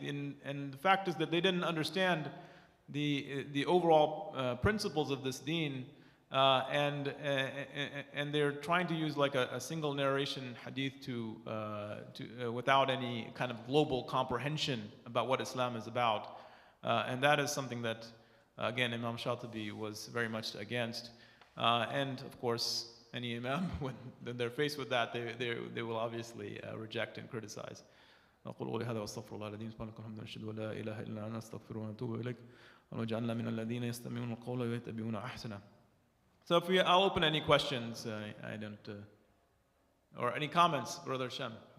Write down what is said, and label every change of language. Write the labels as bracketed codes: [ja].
[en] And the fact is that they didn't understand the overall principles of this deen, and they're trying to use like a single narration hadith to without any kind of global comprehension about what Islam is about. And that is something that, again, Imam Shatibi was very much against. And of course, any imam, when they're faced with that, they will obviously reject and criticize. [ar] أقول قولي هذا وأستغفر الله العظيم سبحانك اللهم وبحمدك أشهد أن لا إله إلا أنت أستغفرك وأتوب إليك واجعلنا من الذين يستمعون القول ويتبعون أحسنه. [en] So I'll open any questions. I don't, or any comments, Brother Shem.